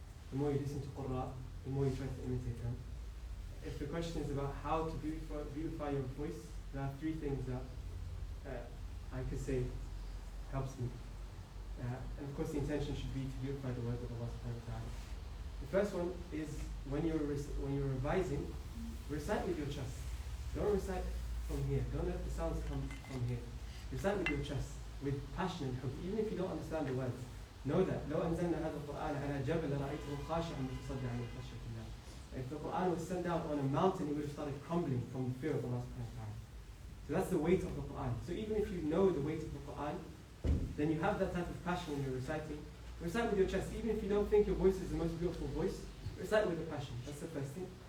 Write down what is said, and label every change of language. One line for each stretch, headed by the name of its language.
English: The more you listen to Qur'an, the more you try to imitate them. If the question is about how to beautify your voice, there are three things that I could say helps me. And of course the intention should be to beautify the words of Allah subhanahu wa ta'ala. The first one is when you're revising, recite with your chest. Don't recite from here. Don't let the sounds come from here. Recite with your chest, with passion and hope. Even if you don't understand the words, know that
Arabic: لو أنزلنا هذا القرآن على جبل لرأيته خاشعا متصدعا من خشية الله.
English: If the Quran was sent down on a mountain, it would have started crumbling from the fear of Allah subhanahu wa ta'ala. So that's the weight of the Quran. So even if you know the weight of the Quran, then you have that type of passion when you're reciting. Recite with your chest. Even if you don't think your voice is the most beautiful voice, recite with the passion. That's the first thing.